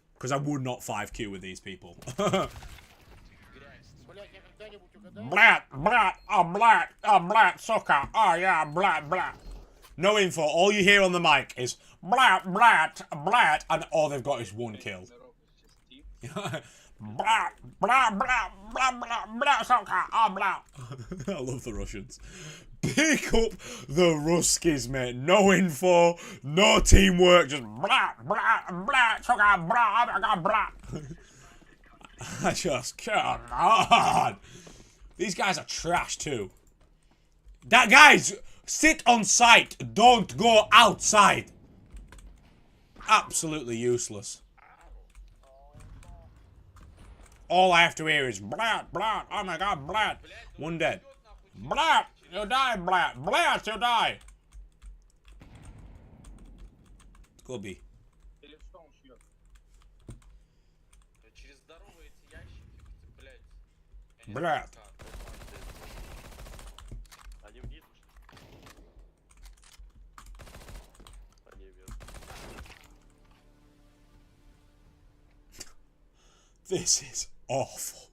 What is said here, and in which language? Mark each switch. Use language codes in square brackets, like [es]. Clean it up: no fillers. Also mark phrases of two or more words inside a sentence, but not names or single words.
[en] Because I would not 5Q with these people. Blat, blat, I'm blat, sucker. Oh yeah, blat, blat. No info. All you hear on the mic is blat, blat, blat, and all they've got is 1 kill. Blat, blat, blat, blat, blat, blat, sucker. Oh, blat. I love the Russians. Pick up the Ruskies, mate. No info, no teamwork, just blat, blat, blat, sucker, blat, blat. I just, come on. These guys are trash too. That guys, sit on site. Don't go outside. Absolutely useless. All I have to hear is blat, blat. Oh my god, blat. 1 dead. Blat, you die, blat. Blat, you die. Go B. Blat. This is awful.